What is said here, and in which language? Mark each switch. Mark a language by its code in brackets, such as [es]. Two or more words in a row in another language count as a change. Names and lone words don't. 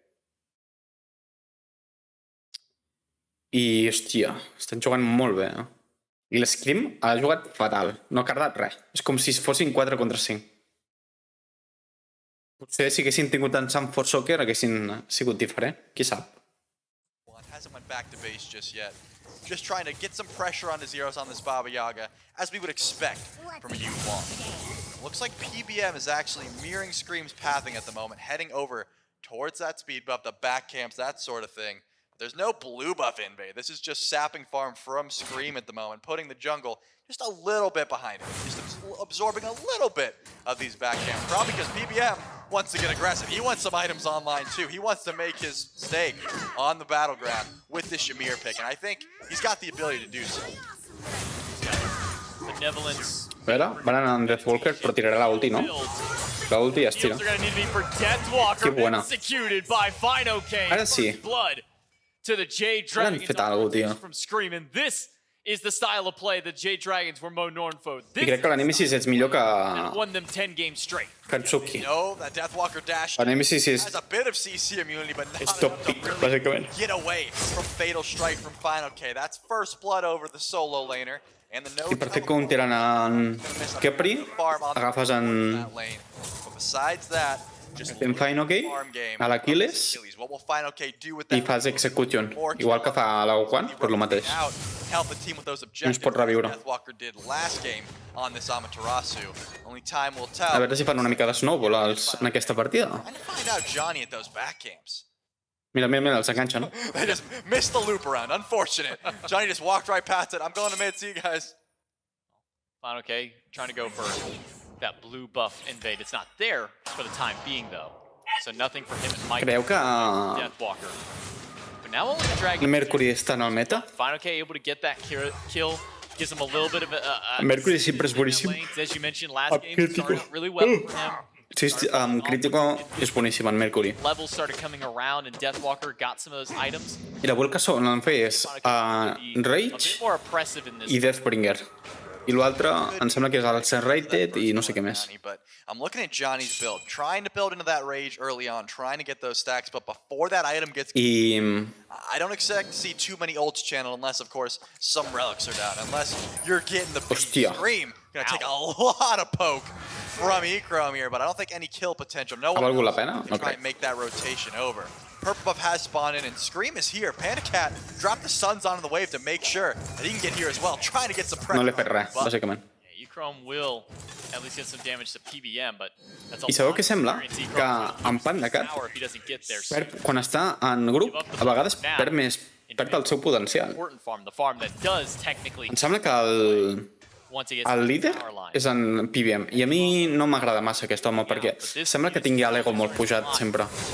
[ca] I, hòstia, estan jugant molt bé, eh? I l'Scream ha jugat fatal. No ha cardat res. És com si fossin 4 contra 5. Potser si haguessin tingut en Sam for Soccer haguessin sigut diferent. Qui sap? [en] Hasn't went back to base just yet. Just trying to get some pressure on the zeros on this Baba Yaga, as we would expect from a U1. Looks like PBM is actually mirroring Scream's pathing at the moment, heading over towards that speed buff, the back camps, that sort of thing. There's no blue buff invade. This is just sapping farm from Scream at the moment, putting the jungle just a little bit behind it, just absorbing a little bit of these back camps. Probably because PBM wants to get aggressive. He wants some items online too. He wants to make his stake on the battleground with this Shamir pick, and I think he's got the ability to do so. Benevolence. [ca] Espera, van anar en Deathwalker, però tirarà la ulti, no? La ulti ja es tira. [es] Que buena. [ca] Ara sí. [en] To the Jade Dragons from Scream, and this is the style of play that Jade Dragons were more known for. [ca] I crec que la Nemesis és millor que [en] won them 10 games straight. Katsuki. No, that Deathwalker dash [ca] La Nemesis [en] has a bit of CC immunity, but not top enough pick, to really [ca] bàsicament. [en] get away from Fatal Strike from Final K. That's first blood over the solo laner. And the [ca] I per fer counter en Kepri, agafes en [en] besides that, [ca] en Final K, a l'Aquiles, i fas Execution. Igual que fa a la Gohan, per lo mateix. No es pot reviure. A veure si fan una mica de snowball en aquesta partida. Mira, els enganxen. [en] They just missed the loop around. Unfortunate. Johnny just walked right past it. I'm going to mid. See you guys. Fine, okay. Trying to go for that blue buff invade. It's not there for the time being, though. So nothing for him and Mike. [ca] Creu que [en] Deathwalker. But now only the Dragon. [ca] el Mercury està en el meta? [en] Fine, okay. Able to get that kill. Gives him a little bit of a [ca] el Mercury sempre és boníssim. [en] As you mentioned, last game started out really well for him. [ca] Sí, crítico és boníssim en Mercury. [en] Levels started coming around and Deathwalker got some of those items. [ca] I la que solen fer és Rage i Deathbringer. I l'altre em sembla que és el Serrated i no sé què més. [en] I'm looking at Johnny's build, trying to build into that rage early on, trying to get those stacks, but before that item gets... I don't expect to see too many ults channeled unless, of course, some relics are down. Unless you're getting the big Scream. Gonna take a lot of poke from Echrome here, but I don't think any kill potential. No one else can try and make that rotation over. Purple buff has spawned in, and Scream is here. Panda Cat dropped the Suns onto the wave to make sure that he can get here as well, trying to get some pressure. [ca] No li ha fet res, bàsicament. [en] Echrome will at least get some damage to PBM, but that's all. [ca] I sabeu què sembla? Que en Panda Cat, quan està en grup, a vegades perd el seu potencial. Em sembla que el líder és en PBM, i a mi no m'agrada massa aquest home perquè sembla que tingui l'ego molt pujat sempre.